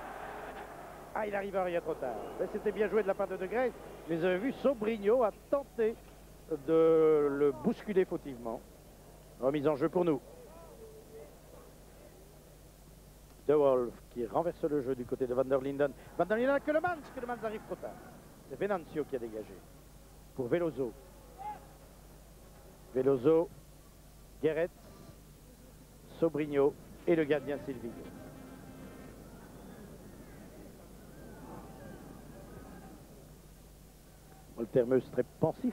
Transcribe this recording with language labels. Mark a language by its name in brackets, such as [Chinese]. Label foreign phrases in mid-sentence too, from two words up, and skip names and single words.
[French] Ah, il arrive à rien trop tard. C'était bien joué de la part de De Grace. Mais vous avez vu, Sobrino a tenté de le bousculer fautivement. Remise en jeu pour nous. De Wolf qui renverse le jeu du côté de Van der Linden. Van der Linden, que le Mans arrive trop tard. C'est Venancio qui a dégagé. Pour Veloso. Veloso, Guéretz, Sobrigno et le gardien Silvio. Moltermeus très pensif.